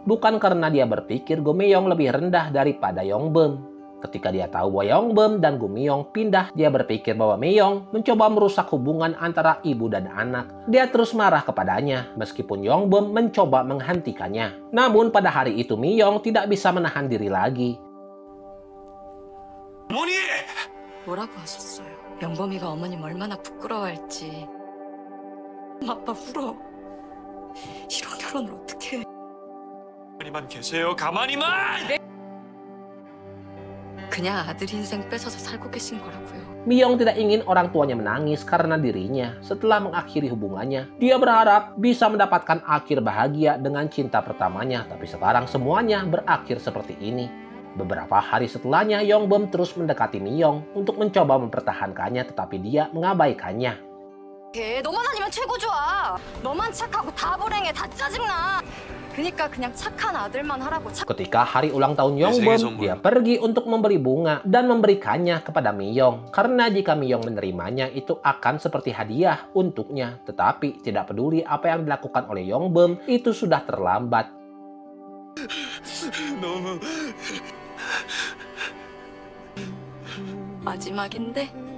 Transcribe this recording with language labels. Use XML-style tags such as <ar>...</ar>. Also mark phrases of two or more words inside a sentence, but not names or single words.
<id>Bukan karena dia berpikir Gu Mi-yong lebih rendah daripada Yongbum. Ketika dia tahu bahwa Yongbum dan Gu Mi-yong pindah, dia berpikir bahwa Mi-yong mencoba merusak hubungan antara ibu dan anak. Dia terus marah kepadanya, meskipun Yongbum mencoba menghentikannya. Namun pada hari itu Mi-yong tidak bisa menahan diri lagi.</id> <ko>뭐라고 하셨어요? 영범이가 어머님 얼마나 부끄러워할지. 아빠 울어. 이런 결혼을 어떻게 해? 가만히만 계세요. 가만히만! 그냥 아들 인생 뺏어서 살고 계신 거라고요.</ko> <id>Mi-yong tidak ingin orang tuanya menangis karena dirinya. Setelah mengakhiri hubungannya, dia berharap bisa mendapatkan akhir bahagia dengan cinta pertamanya. Tapi sekarang semuanya berakhir seperti ini. Beberapa hari setelahnya, Yongbum terus mendekati Mi-yong untuk mencoba mempertahankannya, tetapi dia mengabaikannya.</id> <ko>너만 아니면 최고 좋아. 너만 착하고 다 불행해, 다 짜증나. 그러니까 그냥 착한 아들만 하라고.</ko> <id>Ketika hari ulang tahun Yongbum, dia pergi untuk membeli bunga dan memberikannya kepada Mi-yong. Karena jika Mi-yong menerimanya, itu akan seperti hadiah untuknya. Tetapi tidak peduli apa yang dilakukan oleh Yongbum, itu sudah terlambat.</id> <ko>마지막인데?</ko>